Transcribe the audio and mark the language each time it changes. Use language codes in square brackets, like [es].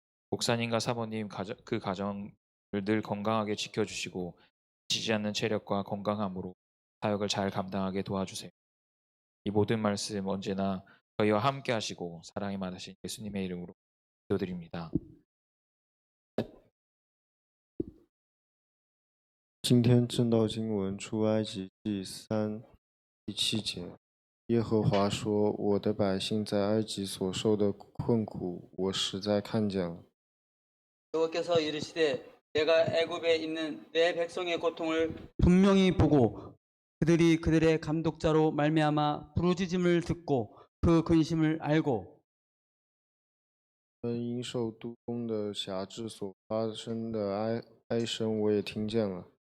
[ko] 목사님과 사모님 그 가정을 늘 건강하게 지켜주시고 지지 않는 체력과 건강함으로 사역을 잘 감당하게 도와주세요. 이 모든 말씀 언제나 저희와 함께 하시고 사랑이 많으신 예수님의 이름으로 기도드립니다. [zh] 今天正道经文出埃及记3第7节，耶和华说：“我的百姓在埃及所受的困苦，我实在看见了。 [ko] 여호와께서 이르시되 내가 애굽에 있는 내 백성의 고통을 분명히 보고 그들이 그들의 감독자로 말미암아 부르짖음을 듣고 그 근심을 알고 [zh] 他们因受督工的辖制所发生的哀声，我也听见了。